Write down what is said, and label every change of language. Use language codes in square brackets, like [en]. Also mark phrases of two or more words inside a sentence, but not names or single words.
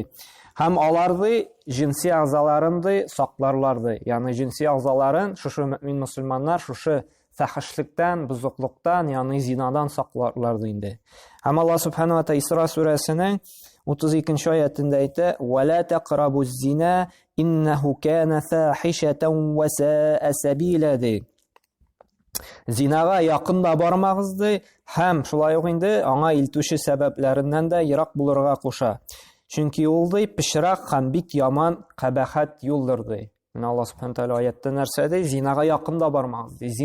[tt] Һәм алар ди җинси агъзаларын ди сакларлар ди. Ягъни җинси агъзаларын шушы мөмин мусламаннар шушы фахишлектән, бузыклыктан, ягъни зинадан сакларлар ди инде. Һәм Аллаһ [ar] سبحانه وتعالى [tt] Исра сүрәсенең 32нче аятында әйтә: [ar] "ولا تقربوا الزنا إنه كان فاحشة وساء سبيلا" [tt] ди. Зинага якында бармагыз ди, һәм шулай ук инде аңа илтүче сәбәпләреннән дә ерак булырга куша. Чөнки ул ди пычрак һәм бик яман кабахат юлдыр ди. Менә Алла [ar] سبحانه تعالى [tt] аятта нәрсә ди? Зинага якын да бармагыз ди.